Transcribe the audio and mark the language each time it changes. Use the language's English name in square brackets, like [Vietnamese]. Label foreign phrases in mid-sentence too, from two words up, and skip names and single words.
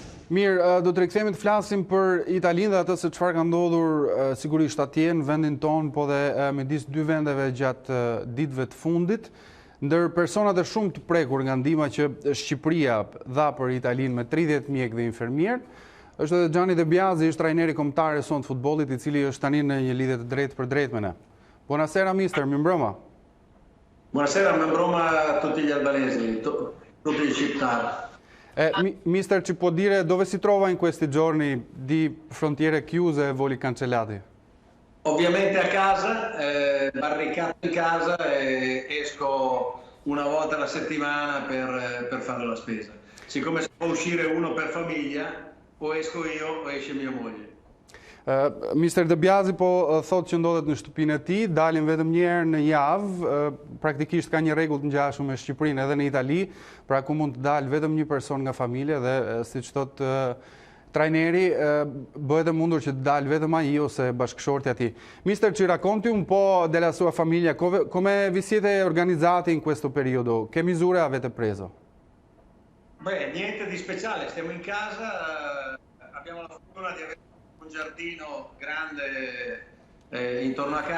[Albanian] Mirë, do të rikthehemi të flasim për Italinë dhe atë se çfarë ka ndodhur sigurisht atje në vendin tonë, po dhe midis dy vendeve gjatë ditëve të fundit, ndër personat e shumë të prekur nga ndihma që Shqipëria dha për Italinë me 30 mjek dhe infermier, është edhe Gianni De Biasi, është trajneri kombëtar i sonte futbollit, i cili është tani në një lidhje të drejtë për drejtë me ne. [Italian] Buonasera mister, mirëmbrëma. Buonasera, mirëmbrëma a tutti gli albanesi, tutti i cittadini. Mister, ci può dire dove si trova in questi giorni di frontiere chiuse e voli cancellati? Ovviamente a casa, barricato in casa e esco una volta alla settimana per fare la spesa. Siccome si può uscire uno per famiglia, o esco io o esce mia moglie. [Albanian] Mister De Biasi po thotë që ndodhet në shtëpinë e tij, dalin vetëm një herë në javë, praktikisht ka një rregull të ngjashëm me Shqipërinë edhe në Itali, pra ku mund të dalë vetëm një person nga familja dhe siç thotë trajneri, bëhet e mundur që të dalë vetëm ai ose bashkëshorti i tij. [Italian] Mister, ci racconti un po' della sua famiglia, come vi siete organizzati in questo periodo? Che misure avete preso? Beh, niente di speciale, stiamo in casa, abbiamo la fortuna di avere un giardino grande intorno a